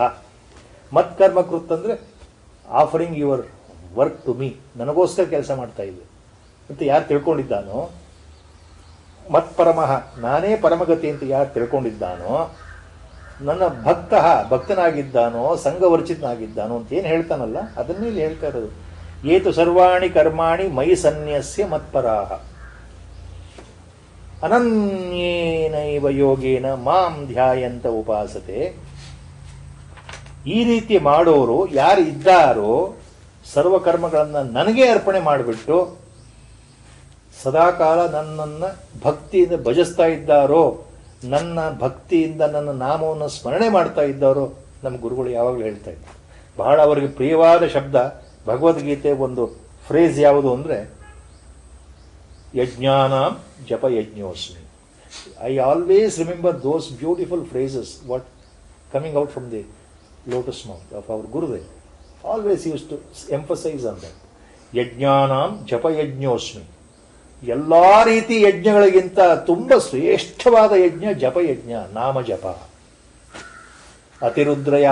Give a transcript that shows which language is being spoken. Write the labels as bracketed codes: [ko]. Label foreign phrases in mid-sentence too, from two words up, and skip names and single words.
[sa] ಮತ್ಕರ್ಮ ಕೃತ್ [kn] ಅಂದ್ರೆ [en] offering your work to me, [kn] ನನಗೋಸ್ಕರ ಕೆಲಸ ಮಾಡ್ತಾ ಇದ್ದೆ ಅಂತ ಯಾರು ತಿಳ್ಕೊಂಡಿದ್ದಾನೋ, ಮತ್ಪರಮಃ ನಾನೇ ಪರಮಗತಿ ಅಂತ ಯಾರು ತಿಳ್ಕೊಂಡಿದ್ದಾನೋ, ನನ್ನ ಭಕ್ತನಾಗಿದ್ದಾನೋ ಸಂಘವರ್ಜಿತನಾಗಿದ್ದಾನೋ ಅಂತ ಏನು ಹೇಳ್ತಾನಲ್ಲ, ಅದನ್ನೇ ಇಲ್ಲಿ ಹೇಳ್ತಾ ಇರೋದು. [sa] ಏತು ಸರ್ವಾಣಿ ಕರ್ಮಾಣಿ ಮೈ ಸನ್ಯಸ್ಯ ಮತ್ಪರಾಹ ಅನನ್ಯೇನೈವ ಯೋಗೇನ ಮಾಂ ಧ್ಯಾಯಂತ ಉಪಾಸತೆ. [kn] ಈ ರೀತಿ ಮಾಡೋರು ಯಾರು ಇದ್ದಾರೋ, ಸರ್ವಕರ್ಮಗಳನ್ನು ನನಗೆ ಅರ್ಪಣೆ ಮಾಡಿಬಿಟ್ಟು ಸದಾಕಾಲ ನನ್ನನ್ನು ಭಕ್ತಿಯಿಂದ ಭಜಿಸ್ತಾ ಇದ್ದಾರೋ, ನನ್ನ ಭಕ್ತಿಯಿಂದ ನನ್ನ ನಾಮವನ್ನು ಸ್ಮರಣೆ ಮಾಡ್ತಾ ಇದ್ದಾರೋ, ನಮ್ಮ ಗುರುಗಳು ಯಾವಾಗಲೂ ಹೇಳ್ತಾ ಇದ್ದಾರೆ. ಬಹಳ ಅವರಿಗೆ ಪ್ರಿಯವಾದ ಶಬ್ದ ಭಗವದ್ಗೀತೆ ಒಂದು ಫ್ರೇಸ್ ಯಾವುದು ಅಂದರೆ [sa] ಯಜ್ಞಾನಾಂ ಜಪ ಯಜ್ಞೋಸ್ಮಿ. [en] I always remember those beautiful phrases what coming out from the lotus mouth of our Gurudev. always use to emphasise on that. [sa] ಯಜ್ಞಾನಾಂ ಜಪ ಯಜ್ಞೋಸ್ಮಿ. [kn] ಎಲ್ಲ ರೀತಿ ಯಜ್ಞಗಳಿಗಿಂತ ತುಂಬ ಶ್ರೇಷ್ಠವಾದ ಯಜ್ಞ ಜಪಯಜ್ಞ, ನಾಮ ಜಪ.